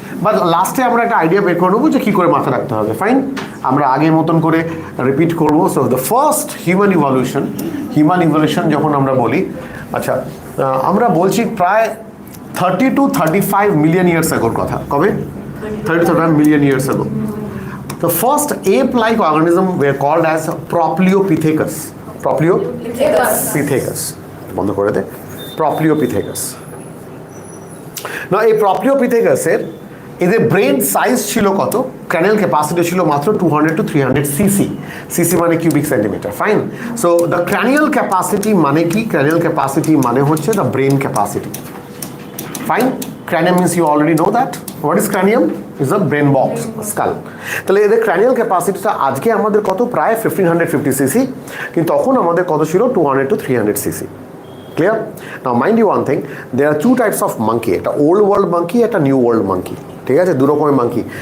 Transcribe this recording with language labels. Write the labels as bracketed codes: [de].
[bn] But লাস্টে আমরা একটা আইডিয়া বের করে নেবো যে কী করে মাথা রাখতে হবে। ফাইন, আমরা আগের মতন করে রিপিট করবো। [en] so the first human evolution [bn] যখন আমরা বলি, আচ্ছা আমরা বলছি প্রায় 30 to 35 মিলিয়ন ইয়ার্স আগোর কথা। কবে? 30 to 35 মিলিয়ন ইয়ার্স আগো। [en] The first ape-like organism were called as Propleopithecus. [bn] Propleopithecus. বন্ধ করে দে। Propleopithecus. না, এই প্রপ্লিওপিথেকাসের এদের ব্রেন সাইজ ছিল কত? ক্র্যানিয়াল ক্যাপাসিটি ছিল মাত্র 200 to 300 সিসি। সিসি মানে cubic centimetre. Fine, so the cranial capacity মানে কি? ক্র্যানিয়াল ক্যাপাসিটি মানে হচ্ছে the brain capacity. [en] Fine, cranium means you already know that. What is cranium? Is a brain box, skull. [bn] তাহলে এদের cranial ক্যাপাসিটিটা আজকে আমাদের কত? প্রায় 1550 সিসি, কিন্তু তখন আমাদের কত ছিল? 200 to 300 CC. Clear? [en] Now mind you one thing, there are two types of monkey, একটা old world monkey, একটা new world monkey। [bn] ঠিক আছে, দু রকমের মাঙ্কি।